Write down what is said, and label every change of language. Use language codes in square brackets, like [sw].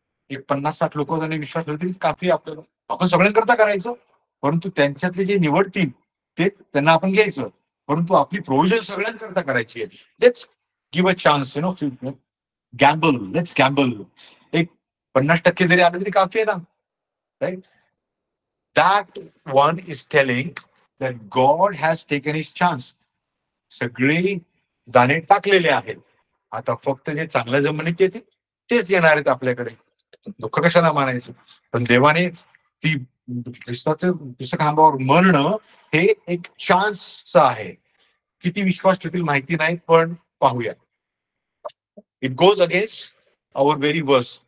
[mr] एक 50-60 लोक जरी विश्वास ठेवले तरी काफी आपल्याला. आपण सगळ्यांकरता करायचं, परंतु त्यांच्यातले जे निवडतील तेच त्यांना आपण घ्यायचं. परंतु आपली प्रोव्हिजन सगळ्यांकरता करायची आहे. [en] Let's give a chance, gamble. Let's gamble. [mr] एक 50% जरी आलं तरी काफी आहे ना, right? [en] That one is telling that God has taken his chance. [mr] सगळे दाणे टाकलेले आहेत. आता फक्त जे चांगल्या जमिनीत येते तेच येणार आहेत आपल्याकडे. दुःख कशाला मानायचं? पण देवाने ती ख्रिस्ताचं खांबावर मरणं हे एक चान्स आहे. किती विश्वास ठेवतील माहिती नाही, पण पाहूया. [en] It goes against our very worse.